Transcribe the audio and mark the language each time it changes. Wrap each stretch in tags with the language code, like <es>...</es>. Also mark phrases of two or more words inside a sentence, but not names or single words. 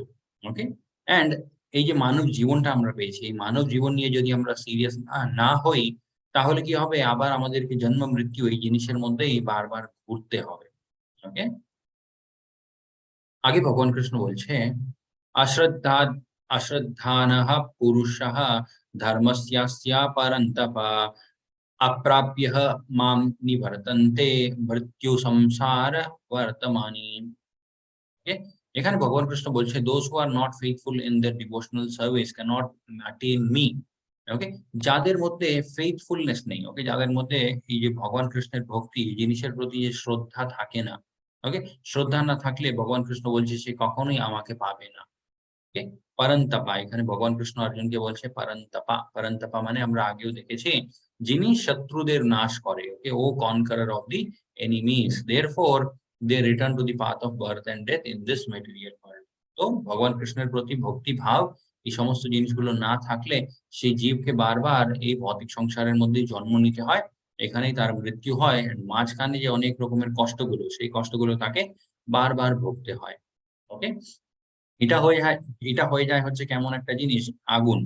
<bn>ওকে, অ্যান্ড এই যে মানব জীবনটা আমরা পেয়েছি, এই মানব জীবন নিয়ে যদি আমরা সিরিয়াস না হই, তাহলে কি হবে, আবার আমাদেরকে জন্ম মৃত্যু এই জিনিসের মধ্যেই বারবার ঘুরতে হবে।</bn> <sa>ওকে,</sa> <bn>আগে ভগবান কৃষ্ণ বলছে,</bn> <sa>অশ্রদ্ধা অশ্রদ্ধানঃ পুরুষঃ ধর্মস্যাস্য পরন্তপ अप्राप्य माम নিবর্তন্তে মৃত্যু সংসার বর্তমানি।</sa> <en>ওকে,</en> <bn>এখানে ভগবান কৃষ্ণ বলছে,</bn> <en>those who are not faithful in their devotional service cannot attain me.</en> <bn>ওকে, যাদের মধ্যে ফেইথফুলনেস নেই, ওকে, যাদের মধ্যে এই যে ভগবান কৃষ্ণের ভক্তি এই জিনিসের প্রতি যে শ্রদ্ধা থাকে না, ওকে, শ্রদ্ধা না থাকলে ভগবান কৃষ্ণ বলছে সে কখনোই আমাকে পাবে না। ওকে, পরন্তপা, এখানে ভগবান কৃষ্ণ অর্জুনকে বলছে পরন্তপা। পরন্তপা মানে আমরা আগেও দেখেছি, যিনি শত্রুদের নাশ করে।</bn> <en>ওকে, O conqueror of the enemies, therefore they return to the path of birth and death in this material world.</en> <bn>তো ভগবান কৃষ্ণের প্রতি ভক্তি ভাব, এই সমস্ত জিনিসগুলো না থাকলে সেই জীবকে বারবার এই ভৌতিক সংসারের মধ্যেই জন্ম নিতে হয়, এখানেই তার মৃত্যু হয়, and মাঝখানে যে অনেক রকমের কষ্টগুলো, সেই কষ্টগুলো তাকে বারবার ভুগতে হয়। ওকে, এটা হয়ে যায়, এটা হয়ে যায় হচ্ছে কেমন একটা জিনিস, আগুন।</bn>